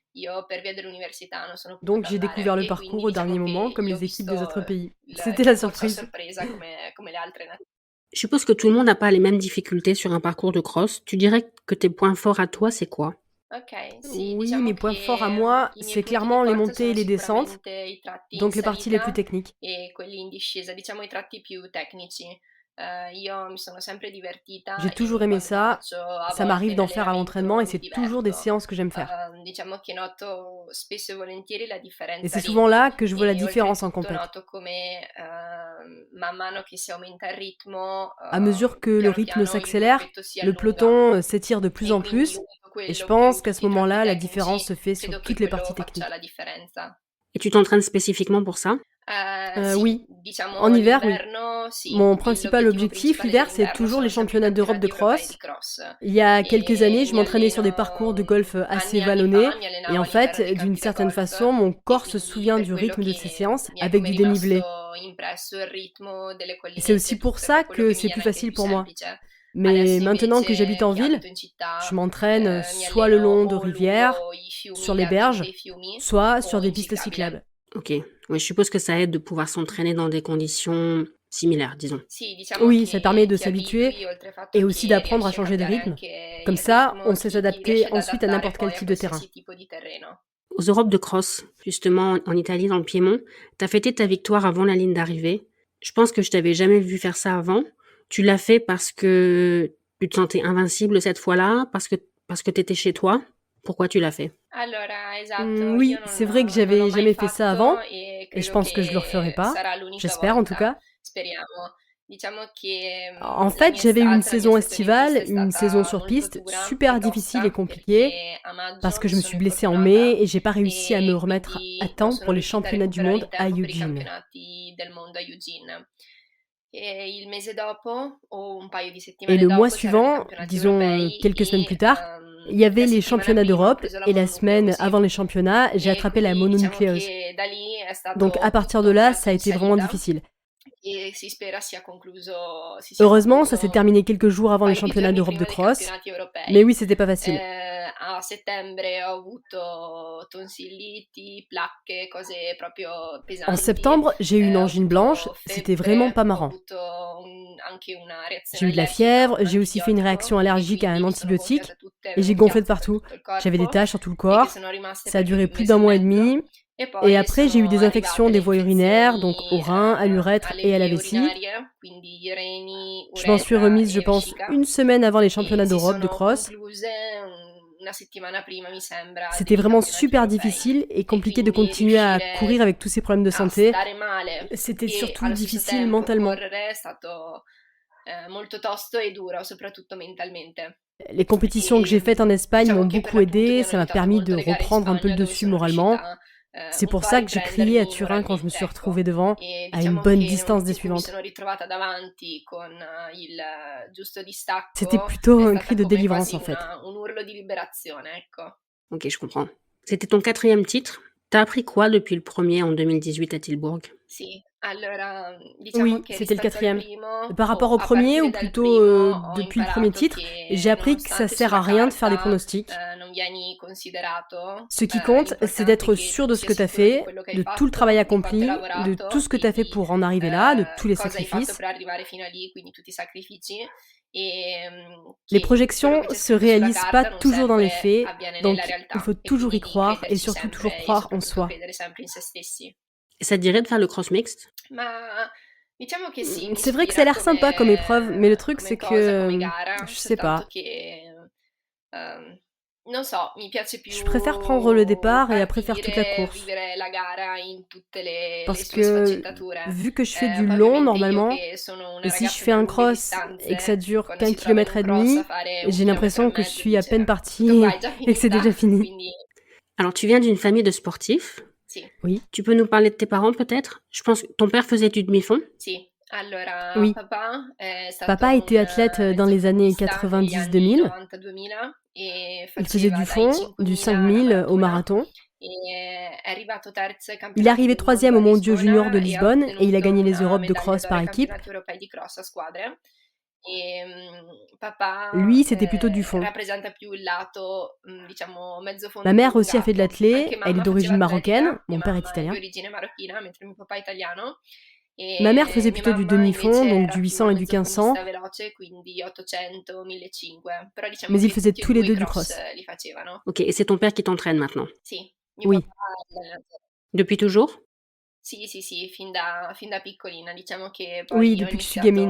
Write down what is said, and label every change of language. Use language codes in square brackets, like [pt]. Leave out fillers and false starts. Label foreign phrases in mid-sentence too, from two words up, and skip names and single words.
[fr] Donc j'ai découvert le parcours au dernier moment, comme les équipes des autres pays. C'était la surprise. Je suppose que tout le monde n'a pas les mêmes difficultés sur un parcours de cross. Tu dirais que tes points forts à toi, c'est quoi ? Oui, mes points forts à moi, c'est clairement les montées et les descentes, donc les parties les plus techniques. [it] quelli in discesa, diciamo i tratti più tecnici. Io mi sono sempre divertita [fr] J'ai toujours aimé [it] quando [fr] ça, [it] faccio a [fr] ça m'arrive [it] volte [fr] d'en faire à l'entraînement [it] l'allenamento [fr] et [it] mi [fr] c'est toujours des [it] diverto. [fr] séances que j'aime faire. [it] Diciamo che noto spesso e volentieri la [fr] Et [it] differenza [fr] c'est [it] lì. [fr] souvent là que je vois la [it] E [fr] différence en [it] oltretutto [fr] compète. [it] noto come man mano che si aumenta il ritmo, [fr] À mesure que le [it] piano [fr] rythme [it] piano il [fr] s'accélère, [it] gruppetto si [fr] le [it] allunga. [fr] peloton s'étire de plus [it] E [fr] en [it] quindi [fr] plus, [it] l'unico [fr] et je [it] quello più [fr] pense qu'à ce [it] tutti i tratti [fr] moment-là, la différence [it] tecnici, [fr] se fait sur [it] credo che [fr] toutes les [it] quello [fr] parties [it] faccia [fr] techniques. [it] la differenza. [fr] Et tu t'entraînes spécifiquement pour ça? [it] Sì, [fr] Oui, [it] diciamo [fr] en hiver, oui. [it] l'inverno sì, [fr] Mon principal [it] l'obiettivo [fr] objectif [it] principale [fr] l'hiver, c'est [it] dell'inverno [fr] toujours les [it] sono sempre i [fr] championnats d'Europe de [it] campionati europei di [fr] cross. [it] cross. [fr] Il y a quelques années, je [it] Mi [fr] m'entraînais sur des parcours de [it] alleno [fr] golf assez [it] anni fa, [fr] vallonnés, [it] mi [fr] et [it] allenavo [fr] en [it] all'interno [fr] fait, [it] dei [fr] d'une [it] campi da [fr] certaine [it] golf [fr] façon, mon [it] e [fr] corps se [it] quindi [fr] souvient [it] per [fr] du [it] quello [fr] rythme de ces [it] che [fr] séances [it] mi è [fr] avec [it] come [fr] du dénivelé. [it] rimasto impresso il ritmo delle [fr] Et c'est [it] collinette [fr] aussi [it] e [fr] pour [it] tutto, è [fr] ça [it] per quello [fr] que [it] che mi [fr] c'est [it] viene [fr] plus [it] anche [fr] facile [it] più [fr] pour moi. [it] semplice. [fr] Mais [it] Adesso [fr] maintenant que j'habite [it] invece [fr] en [it] che abito [fr] ville, [it] in [fr] je [it] città, [fr] m'entraîne [it] mi [fr] soit le [it] alleno [fr] long de [it] o [fr] rivières, [it] lungo i fiumi, [fr] sur [it] gli [fr] les [it] argini [fr] berges, [it] dei fiumi [fr] soit sur [it] o [fr] des [it] in [fr] pistes [it] ciclabile. [fr] cyclables. Ok, ouais, je suppose que ça aide de pouvoir s'entraîner dans des conditions similaires, disons. [it] Sì, diciamo [fr] Oui, ça permet [it] che [fr] de [it] ti [fr] s'habituer [it] abitui, oltre al fatto [fr] et aussi [it] che [fr] d'apprendre à [it] riesci a [fr] changer de [it] cambiare [fr] rythme. [it] anche [fr] Comme [it] il [fr] ça, on [it] ritmo, [fr] sait [it] ti riesci [fr] s'adapter [it] ad [fr] ensuite à [it] adattare [fr] n'importe quel [it] poi a [fr] type de terrain. [it] qualsiasi tipo di terreno. [fr] Aux Europes de cross, justement en Italie, dans le Piémont, t'as fêté ta victoire avant la ligne d'arrivée. Je pense que je t'avais jamais vu faire ça avant. Tu l'as fait parce que tu te sentais invincible cette fois-là, parce que t'étais chez toi. Pourquoi tu l'as fait? [it] Allora, esatto, io [fr] Oui, c'est vrai que [it] non l'ho [fr] j'avais [it] mai [fr] jamais fait ça avant, [it] fatto e [fr] et je [it] credo [fr] pense que je le referai [it] che [fr] pas. [it] sarà l'unica [fr] J'espère en tout [it] volta, [fr] cas. [it] speriamo. Diciamo che [fr] En [it] la [fr] fait, [it] mia [fr] j'avais eu une [it] estate, la mia [fr] saison [it] stagione in pista [fr] estivale, [it] è [fr] une saison [it] stata [fr] sur [it] molto [fr] piste, [it] dura [fr] super [it] e [fr] difficile et [it] tosta [fr] compliquée, [it] perché a [fr] parce [it] maggio [fr] que [it] mi [fr] je me [it] sono [fr] suis blessée en mai [it] infortunata [fr] et j'ai pas réussi à me [it] e [fr] remettre à [it] quindi non [fr] temps [it] sono [fr] pour les [it] riuscita a [fr] championnats du [it] recuperare [fr] monde [it] in [fr] à [it] tempo per i [fr] Eugene. [it] campionati del mondo a Eugene. E il mese dopo, o un paio di [fr] Et [it] settimane [fr] le mois [it] dopo, c'erano i [fr] suivant, [it] campionati [fr] disons [it] europei [fr] quelques semaines plus [it] e [fr] tard, il y avait [it] la [fr] les [it] settimana [fr] championnats [it] prima ho [fr] d'Europe [it] preso la [fr] et la semaine [it] mononucleosi [fr] avant les championnats, j'ai [it] e [fr] attrapé la [it] quindi diciamo [fr] mononucléose. [it] che da lì è [fr] Donc à [it] stato [fr] partir de [it] tutto un [fr] là, [it] salto [fr] ça a [it] in [fr] été vraiment [it] salita [fr] difficile. [it] e si spera si sia [fr] Heureusement, ça [it] concluso [fr] s'est terminé quelques jours [it] un [fr] avant les [it] paio di [fr] championnats [it] giorni [fr] d'Europe de [it] prima dei [fr] cross, [it] campionati [fr] mais [it] europei. [fr] oui, c'était pas facile. [it] A settembre ho avuto tonsilliti, placche, cose proprio [fr] En [it] pesanti. [fr] septembre, j'ai eu une [it] Ho [fr] angine blanche, [it] avuto [fr] c'était vraiment [it] febbre, [fr] pas [it] ho [fr] marrant. [it] avuto anche una [fr] J'ai [it] reazione [fr] eu de la [it] allergica a [fr] fièvre, [it] un [fr] j'ai aussi fait une réaction [it] antibiotico e [fr] allergique à [it] quindi [fr] un [it] mi sono gonfiate [fr] antibiotique [it] tutte, [fr] et j'ai [it] avevo [fr] gonflé de [it] chiazze per [fr] partout. [it] tutto il [fr] J'avais des [it] corpo [fr] taches sur tout le [it] e che [fr] corps. [it] sono rimaste [fr] Ça a [it] per più di [fr] duré [it] un [fr] plus [it] mese [fr] d'un [it] e [fr] mois et [it] mezzo. [fr] demi. [it] E [fr] Et [it] poi [fr] après, j'ai eu [it] sono [fr] des infections [it] arrivate [fr] des [it] le [fr] voies urinaires, donc [it] infezioni [fr] aux reins, à l'urètre [it] alle [fr] et à la [it] vie [fr] vessie. [it] urinarie, quindi gli reni, [fr] Je m'en suis [it] uretra [fr] remise, je [it] e [fr] pense, [it] vescica, [fr] une semaine avant les [it] e [fr] championnats [it] si [fr] d'Europe de [it] sono [fr] cross. [it] concluse una settimana prima, mi sembra, [fr] C'était [it] dei [fr] vraiment [it] campionati [fr] super [it] europei. [fr] difficile et [it] E [fr] compliqué de [it] quindi [fr] continuer à courir [it] riuscire [fr] avec tous ces problèmes de [it] a [fr] santé. [it] stare male [fr] C'était [it] e [fr] surtout [it] allo stesso [fr] difficile [it] tempo [fr] mentalement. [it] correre è stato molto tosto e duro, soprattutto mentalmente. [fr] Les compétitions que j'ai faites en Espagne [it] Diciamo [fr] m'ont [it] che per [fr] beaucoup [it] l'appunto mi [fr] aidé, [it] hanno [fr] ça m'a [it] aiutato [fr] permis de [it] molto le gare in [fr] reprendre un peu le [it] Spagna dove [fr] dessus [it] sono [fr] moralement. [it] riuscita [fr] C'est [it] un [fr] pour [it] po' a [fr] ça que j'ai crié à [it] riprendermi [fr] Turin quand je me [it] moralmente, [fr] suis [it] ecco. [fr] retrouvée devant, [it] E [fr] à une [it] diciamo [fr] bonne [it] che nel [fr] distance [it] momento [fr] des [it] in cui mi [fr] suivantes. [it] sono ritrovata davanti con il giusto [fr] C'était [it] distacco [fr] plutôt [it] è [fr] un [it] stata [fr] cri de [it] come [fr] délivrance [it] quasi [fr] en fait. [it] un urlo di liberazione, ecco. [fr] Ok, je comprends. C'était ton 4e titre. T'as appris quoi depuis le premier en 2018 à Tilburg? [it] Sì, allora diciamo [fr] Oui, [it] che [fr] c'était le [it] rispetto al [fr] 4e. [it] primo [fr] Par rapport [it] o [fr] au [it] a [fr] premier, ou [it] partire dal [fr] plutôt [it] primo ho [fr] depuis le premier [it] imparato [fr] titre, j'ai [it] che [fr] appris que ça [it] nonostante [fr] sert à [it] sulla [fr] rien de faire des [it] carta [fr] pronostics. [it] non vieni considerato, [fr] Ce qui compte, c'est [it] l'importante è [fr] d'être [it] che [fr] sûr [it] tu [fr] de ce [it] sia [fr] que tu as [it] sicuro di [fr] fait, [it] quello che hai [fr] de tout le travail [it] fatto, di quanto hai [fr] accompli, de tout [it] lavorato [fr] ce que tu [it] e [fr] as fait [it] di [fr] pour en arriver là, de tous les [it] cosa hai fatto [fr] sacrifices. [it] per arrivare fino a lì, quindi tutti i sacrifici e [fr] Les [it] che quello [fr] projections [it] che c'è [fr] se [it] scritto sulla [fr] réalisent pas [it] carta non [fr] toujours dans les [it] sempre [fr] faits, [it] avviene [fr] donc [it] nella [fr] il [it] realtà [fr] faut [it] e [fr] toujours y [it] quindi [fr] croire et [it] crederci [fr] surtout toujours [it] sempre e [fr] croire en [it] soprattutto [fr] soi. [it] credere sempre in se stessi. [fr] Et ça te dirait de faire le cross mixte? [it] Ma diciamo che sì, mi [fr] C'est vrai que ça a [it] ispira [fr] l'air sympa comme épreuve, mais le truc [it] come [fr] c'est [it] cosa, come [fr] que [it] gara, [fr] je sais [it] soltanto [fr] pas. [it] che non so, mi piace più [fr] Je préfère prendre le départ et après faire toute la [it] partire, [fr] course. [it] vivere la gara in tutte le [fr] Parce [it] sue [fr] que [it] sfaccettature. [fr] vu que je fais du [it] Poi [fr] long [it] ovviamente io [fr] normalement, [it] che sono una [fr] et si je [it] ragazza [fr] fais [it] da [fr] un [it] lunghe [fr] cross et que ça [it] distanze, [fr] dure [it] quando [fr] qu'1 [it] si trova in [fr] kilomètre [it] un [fr] et [it] cross a [fr] demi, [it] fare [fr] j'ai [it] 1 chilometro e [fr] l'impression que je [it] mezzo [fr] suis à peine [it] dice tutto [fr] partie [it] qua è già [fr] et que c'est déjà [it] finita, [fr] fini. [it] quindi [fr] Alors, tu viens d'une famille de sportifs. [it] sì. [fr] Oui, Tu peux nous parler de tes parents peut-être? Je pense que ton père faisait du demi-fond. [it] Sì, allora [fr] oui. [it] papà è [fr] Papa [it] stato [fr] était [it] un [fr] athlète dans les années [it] mezzofondista negli anni [fr] 90-2000. [it] 90-2000 e [fr] Il faisait [it] faceva [fr] du [it] dai [fr] fond, du [it] 5.000 alla [fr] 5000 au [it] maratona [fr] marathon. [it] e è arrivato terzo ai [fr] Il est [it] campionati [fr] arrivé [it] del mondo [fr] 3e [it] a [fr] au mondiaux juniors de [it] Lisbona e ha [fr] Lisbonne et il a [it] ottenuto [fr] gagné les [it] una [fr] Europes de [it] medaglia [fr] cross [it] d'oro [fr] par [it] ai [fr] équipe. [it] campionati europei di cross a squadre. Papà [fr] Lui, c'était plutôt du fond. [it] rappresenta più il lato, diciamo, mezzo fondo [fr] Ma mère aussi a fait de [it] allungato. [fr] l'athlé, [it] Anche [fr] elle est [it] mamma faceva [fr] d'origine [it] atletica, [fr] marocaine, [it] mia [fr] mon père est [it] mamma è di [fr] italien. [it] origine marocchina, mentre mio papà è italiano. [fr] Ma mère faisait plutôt du demi-fond, donc du 800 et du 1500, mais ils faisaient tous les deux du cross. Ok, et c'est ton père qui t'entraîne maintenant? Oui. Depuis toujours? Oui, depuis que je suis gamine.